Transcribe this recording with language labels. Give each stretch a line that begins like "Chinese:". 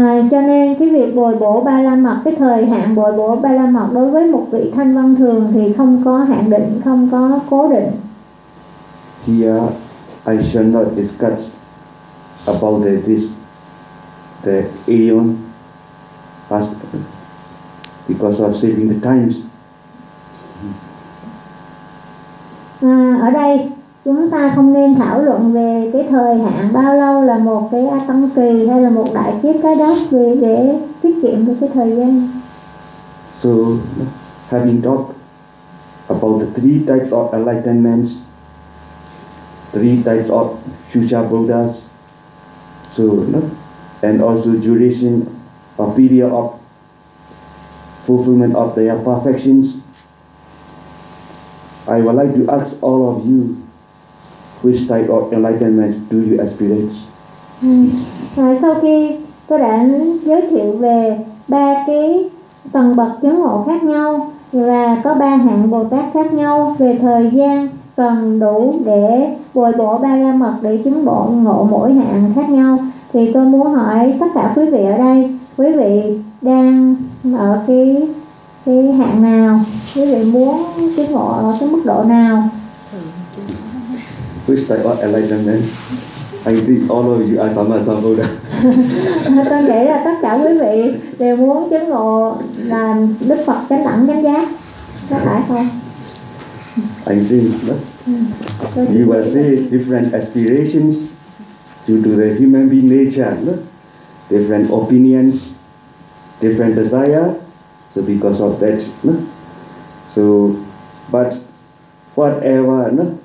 Vietnamese: Cho nên cái việc bồi bổ ba la mật, cái thời hạn bồi bổ ba la mật đối với một vị thanh văn thường thì không có hạn định, không có cố định.
English: Here I shall not discuss about the aeon past because of saving the times.
Vietnamese: Ở đây chúng ta không nên thảo luận về cái thời hạn bao lâu là một cái a tăng kỳ hay là một đại kiếp cái đó vì để tiết kiệm được cái thời gian.
English: So having talked about the three types of enlightenments, three types of future Buddhas, so and also duration or period of fulfillment of their perfections, I would like to ask all of you, Which type of enlightenment do you experience?
Vietnamese: Sau khi tôi đã giới thiệu về ba cái tầng bậc chứng ngộ khác nhau và có ba hạng Bồ Tát khác nhau về thời gian cần đủ để bồi bổ ba la mật để chứng ngộ mỗi hạng khác nhau, thì tôi muốn hỏi tất cả quý vị ở đây, quý vị đang ở cái hạng nào, quý vị muốn chứng ngộ ở cái mức độ nào?
English: Which type of enlightenment? I think all of you are Sammasambuddha.
Vietnamese: Tôi nghĩ là tất cả quý vị đều muốn chứng ngộ là Đức Phật chánh đẳng chánh giác. Có phải không?
English: I think that you will see different aspirations due to the human being nature, no? Different opinions, different desire. So because of that, no? So, but whatever, no?